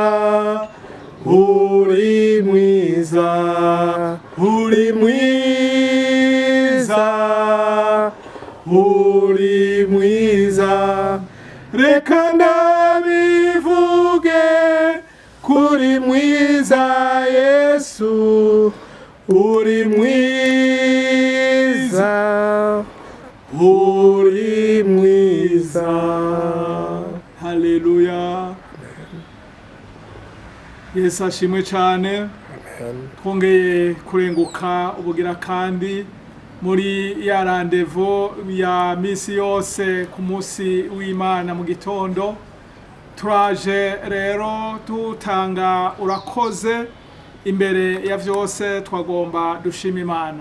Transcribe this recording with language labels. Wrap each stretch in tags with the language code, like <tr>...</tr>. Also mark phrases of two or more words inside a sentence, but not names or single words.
<rn>uri mwiza, uri mwiza, uri mwiza, reka ndabivuge kuri mwiza Yesu, uri mwiza, uri mwiza. Haleluya. Yesu ashimwe cyane. Twongeye kurenguka ubugira kandi muri ya randevu ya misi yose ku munsi w'Imana mu gitondo. Turaje rero tutanga urakoze. Imbere ya vyose twagomba dushima Imana.</rn>